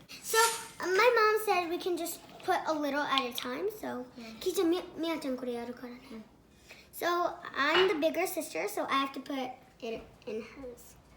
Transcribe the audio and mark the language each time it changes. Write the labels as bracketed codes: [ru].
[en] So my mom said we can just put a little at a time. [ja] So Ki-chan, Mia-chan これやるからね。 [en] So I'm the bigger sister, so I have to put it in hers.